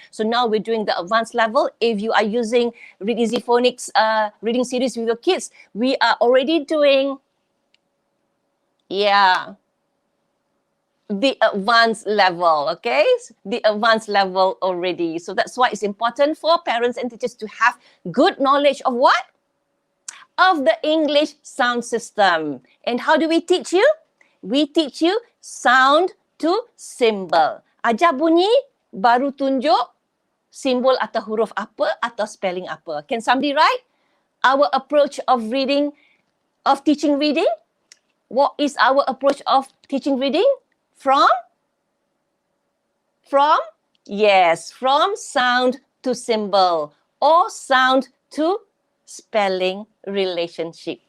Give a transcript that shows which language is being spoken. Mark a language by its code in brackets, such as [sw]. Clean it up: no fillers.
[en] So now we're doing the advanced level. If you are using Read Easy Phonics reading series with your kids, we are already doing, the advanced level, okay? The advanced level already. So that's why it's important for parents and teachers to have good knowledge of what? Of the English sound system. And how do we teach you? We teach you sound to symbol. [ms] Ajar bunyi, baru tunjuk simbol atau huruf apa atau spelling apa. [en] Can somebody write? Our approach of reading, of teaching reading? What is our approach of teaching reading? From sound to symbol or sound to spelling relationship.